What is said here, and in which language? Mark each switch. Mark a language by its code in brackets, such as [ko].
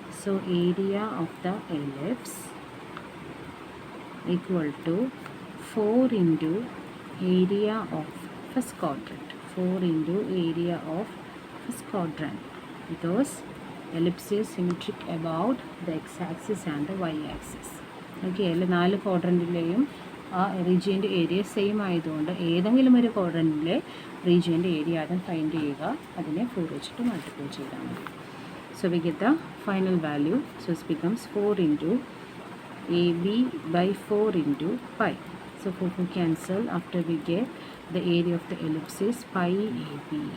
[en] So area of the ellipse equal to 4 into area of first quadrant, 4 into area of first quadrant, because ellipse is symmetric about the x-axis and the y-axis. [ml] Okay, എല്ലാ 4 ക്വാഡ്രൻറ്റിലെയും ആ റീജിയൻ്റെ area same ആയതുകൊണ്ട് ഏതെങ്കിലും ഒരു ക്വാഡ്രൻറ്റിലെ റീജിയൻ്റെ area ആദ്യം find ചെയ്യുക, അതിനെ 4 വെച്ചിട്ട് multiply ചെയ്താൽ മതി. [en] So we get the final value. So it becomes 4 into ab by 4 into pi. So 4 cancel. After we get the area of the ellipse is pi ab.